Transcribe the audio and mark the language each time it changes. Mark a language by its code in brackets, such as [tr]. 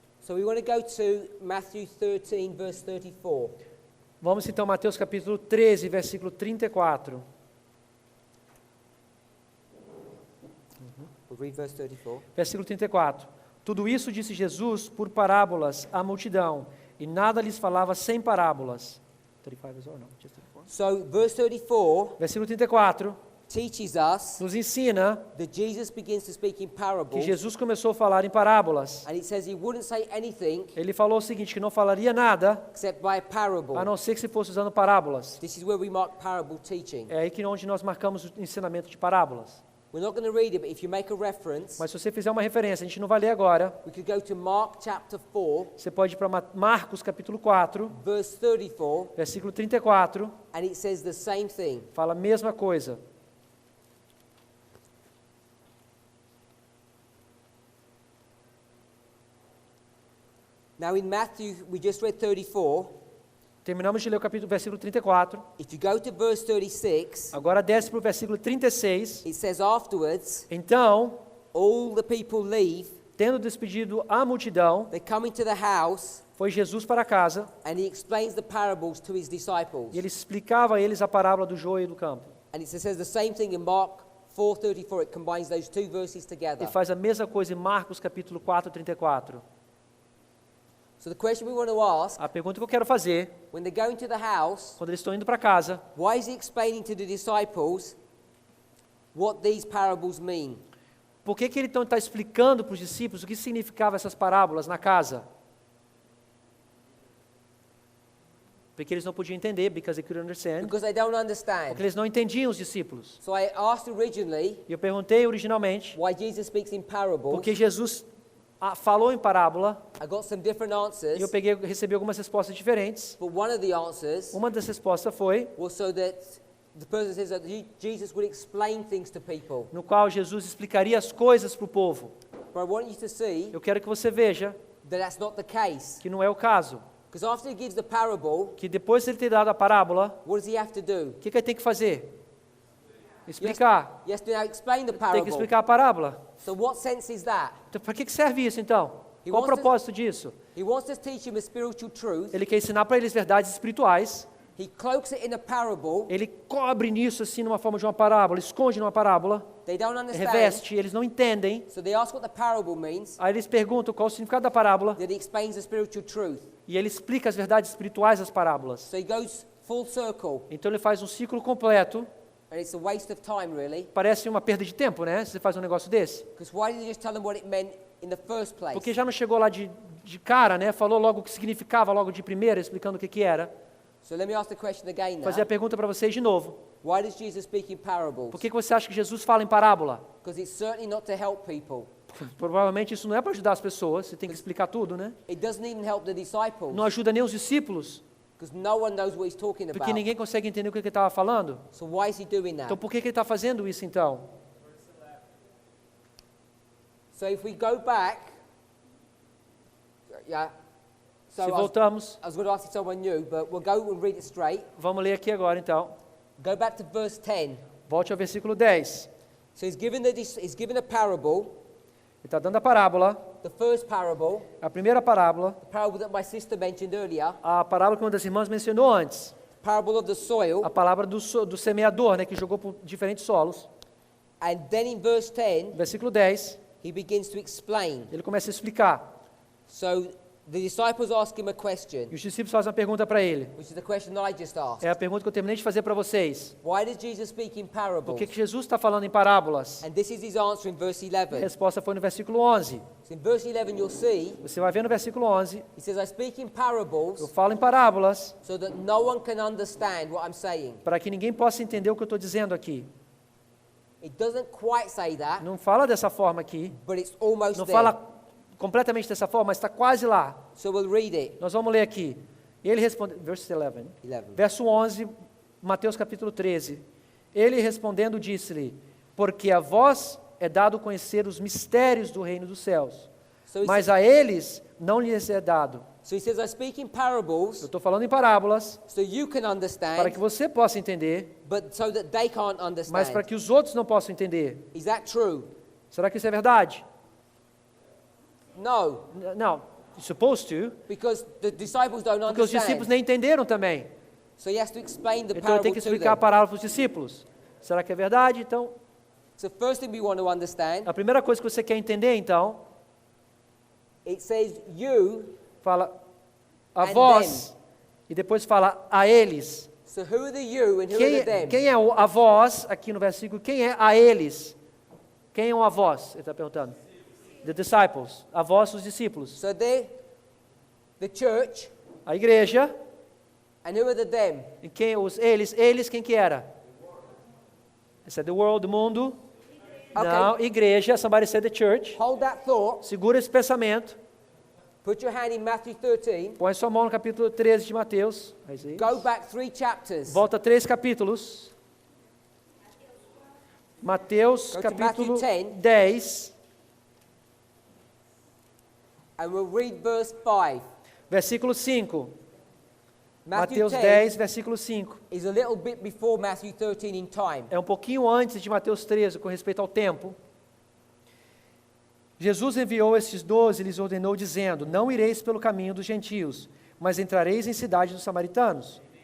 [en] So we want to go to Matthew 13, verse 34. [pt] Vamos então a Mateus capítulo 13, versículo 34. [en] We'll read verse 34. [pt] Versículo 34. Tudo isso disse Jesus por parábolas à multidão, e nada lhes falava sem parábolas. [en] 35 is or no? Just 34. So verse 34 [pt] Versículo 34. [en] teaches us [pt] nos ensina [en] that Jesus begins to speak in [pt] que [en] parables, [pt] Jesus começou a falar em parábolas. [en] and it says he wouldn't say anything [pt] Ele falou o seguinte, que não falaria nada, [en] except by a parable. [pt] a não ser que se fosse usando parábolas. [en] This is where we mark parable teaching. [pt] É aí que onde nós marcamos o ensinamento de parábolas. [en] We're not going to read it, but if you make a reference, [pt] Mas se você fizer uma referência, a gente não vai ler agora. [en] we could go to Mark chapter 4, [pt] Você pode ir para Marcos capítulo 4, [en] verse 34, [pt] versículo 34, [en] and it says the same thing. [pt] fala a mesma coisa. [en] Now in Matthew, we just read 34. [pt] Terminamos de ler o versículo 34. [en] If you go to verse 36, [pt] Agora desce para o versículo 36. [en] it says afterwards, [pt] Então, [en] all the people leave, [pt] tendo despedido a multidão, [en] they come into the house, [pt] foi Jesus para casa [en] and he explains the parables to his disciples. [pt] e ele explicava a eles a parábola do joio e do campo. [en] And it says the same thing in Mark 4:34. It combines those two verses together. [pt] E faz a mesma coisa em Marcos capítulo 4, 34. [en] So the question we want to ask, [pt] A pergunta que eu quero fazer, [en] when they go into the house, [pt] quando eles estão indo para casa, [en] why is he explaining to the disciples what these parables mean? [pt] por que ele então está explicando para os discípulos o que significavam essas parábolas na casa? Porque eles não podiam entender, [en] because they couldn't understand. Because they don't understand. [pt] Porque eles não entendiam os discípulos. [en] So I asked originally [pt] E eu perguntei originalmente, [en] why Jesus speaks in parables. [pt] porque Jesus falou em parábola, [en] I got some different [pt] e eu [en] answers, [pt] recebi algumas respostas diferentes. [en] but one of the answers [pt] Uma das respostas foi, [en] was so that the person says that Jesus would explain things to people. [pt] no qual Jesus explicaria as coisas para o povo. [en] But I want you to see [pt] Eu quero que você veja [en] that that's not the case. [pt] que não é o caso. [en] Because after he gives the parable, [pt] Que depois de ele ter dado a parábola, [en] what does he have to do? [pt] o que ele tem que fazer? Explicar. [en] He has to now explain the [pt] Tem que [en] parable. [pt] explicar a parábola. [en] So what sense is that? [pt] Então, para que serve isso então? [en] He [pt] Qual o [en] wants to- [pt] propósito disso? [en] He wants to teach him a spiritual truth. [pt] Ele quer ensinar para eles verdades espirituais. [en] He cloaks it in a parable. [pt] Ele cobre nisso assim numa forma de uma parábola, esconde numa parábola, [en] They don't understand. [pt] reveste, eles não entendem. [en] So they ask what the parable means. [pt] Aí eles perguntam qual o significado da parábola [en] Then he explains the spiritual truth. [pt] e ele explica as verdades espirituais das parábolas. [en] So he goes full circle. [pt] Então ele faz um ciclo completo. [en] And it's a waste of time, really. [pt] Parece uma perda de tempo, né? Se você faz um negócio desse. [en] Because why didn't he just tell them what it meant in the first place? [pt] Porque já não chegou lá de cara, né? Falou logo o que significava, logo de primeira, explicando o que era. [en] So let me ask the question again now. [pt] Fazer a pergunta para vocês de novo. [en] Why does Jesus speak in parables? [pt] Por que você acha que Jesus fala em parábola? [en] Because it's certainly not to help people. [pt] Provavelmente isso não é para ajudar as pessoas, você tem que explicar tudo, né? [en] It doesn't even help the disciples. [pt] Não ajuda nem os discípulos, [en] Because no one knows what he's talking [pt] porque [en] about. [pt] ninguém consegue entender o que ele estava falando. [en] So why is he doing that? [pt] Então por que ele está fazendo isso então? [en] So if we go back, yeah. So [pt] Se [en] I was [pt] voltamos, [en] going to ask if someone knew, but we'll go and read it straight. [pt] vamos ler aqui agora então. [en] Go back to verse 10. [pt] Volte ao versículo 10. [en] So he's given a parable, [pt] Ele está dando a parábola, [en] the first parable, [pt] a primeira parábola, [en] the parable that my sister mentioned earlier, [pt] a parábola que uma das irmãs mencionou antes. [en] parable of the soil. [pt] A palavra do semeador, né, que jogou por diferentes solos. [en] And then in verse 10, [pt] Versículo 10, [en] he begins to explain. [pt] ele começa a explicar. [en] So the disciples ask him a question, [pt] E os discípulos fazem uma pergunta para ele. [en] which is the question that I just asked. [pt] É a pergunta que eu terminei de fazer para vocês. [en] Why does Jesus speak in [pt] Por [en] parables? [pt] que Jesus está falando em parábolas? [en] And this is his answer in verse [pt] A [en] 11. [pt] resposta foi no versículo 11. [en] So in verse 11 you'll see, [pt] Você vai ver no versículo 11, [en] he says, I speak in [pt] eu [en] parables [pt] falo em parábolas [en] so that no one can understand what I'm saying. [pt] para que ninguém possa entender o que eu estou dizendo aqui. [en] It doesn't quite say that, [pt] Não fala dessa forma aqui, [en] but it's almost [pt] não [en] there. [pt] fala completamente dessa forma, mas está quase lá. [en] So we'll read it. [pt] Nós vamos ler aqui. E ele responde, verse 11. [en] 11. [pt] Verso 11, Mateus capítulo 13. Ele respondendo disse-lhe, porque a vós é dado conhecer os mistérios do reino dos céus, [en] So he, [pt] mas a eles não lhes é dado. [en] so he says, I speak in [pt] Eu [en] parables [pt] estou falando em parábolas, [en] so you can [pt] para [en] understand, [pt] que você possa entender, [en] but so that they can't [pt] mas para [en] understand. [pt] que os outros não possam entender. [en] Is that true? [pt] Será que isso é verdade? [en] No, [pt] Não, [en] you're supposed to, because the disciples don't [pt] porque os discípulos [en] understand. [pt] nem entenderam também. [en] So he has to explain the [pt] Então ele tem [en] parable [pt] que [en] to [pt] explicar a [en] them. [pt] parábola para os discípulos. Será que é verdade? Então, [en] So first thing we want to understand, [pt] a primeira coisa que você quer entender, então, [en] it says you, [pt] fala a [en] And [pt] vós, e depois fala a eles. [en] So who are the you and who are the them? [pt] Quem é a vós, aqui no versículo, quem é a eles? Quem é a vós? Ele está perguntando. [en] The disciples. [pt] A vós, os discípulos. [en] So they're the church, [pt] A igreja. [en] and who are the them? [pt] E quem eles quem que era? Esse é [en] the world, [pt] o mundo. [en] Okay. [pt] Não, igreja, [en] somebody said the church. Hold that thought. [pt] Segura esse pensamento. [en] Put your hand in Matthew 13. [pt] Põe sua mão no capítulo 13 de Mateus. [en] Go back 3 chapters. [pt] Volta 3 capítulos. Mateus, [en] Go to [pt] capítulo [en] Matthew 10. [pt] 10, [en] And we'll read verse 5. [pt] versículo 5. [en] Matthew [pt] Mateus [en] 10 [pt] 10, versículo 5. [en] is a little bit before Matthew 13 in time. [pt] É um pouquinho antes de Mateus 13, com respeito ao tempo. Jesus enviou estes 12 e lhes ordenou, dizendo: Não ireis pelo caminho dos gentios, mas entrareis em cidade dos samaritanos.